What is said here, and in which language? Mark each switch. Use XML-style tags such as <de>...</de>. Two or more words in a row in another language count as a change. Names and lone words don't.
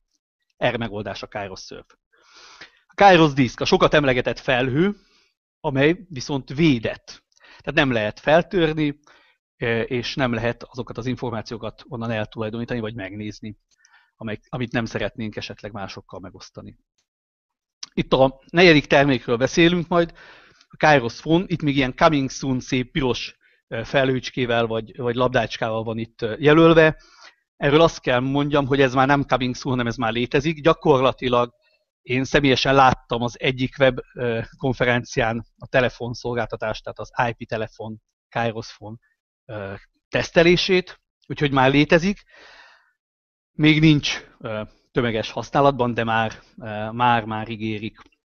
<hu>Erre megoldás a Kairos Surf. A Kairos Disk, a sokat emlegetett felhő, amely viszont védett. Tehát nem lehet feltörni, és nem lehet azokat az információkat onnan eltulajdonítani, vagy megnézni, amit nem szeretnénk esetleg másokkal megosztani. Itt a negyedik termékről beszélünk majd, a Kairos Phone, itt még ilyen</hu> <en>coming soon</en> <hu>szép piros felhőcskével vagy labdácskával van itt jelölve. Erről azt kell mondjam, hogy ez már nem</hu> <en>coming soon,</en> <hu>hanem ez már létezik. Gyakorlatilag Én személyesen láttam az egyik web konferencián a telefonszolgáltatást, tehát az IP telefon, Kairos Phone tesztelését, úgyhogy már létezik. Még nincs tömeges használatban, de már ígérik.</hu>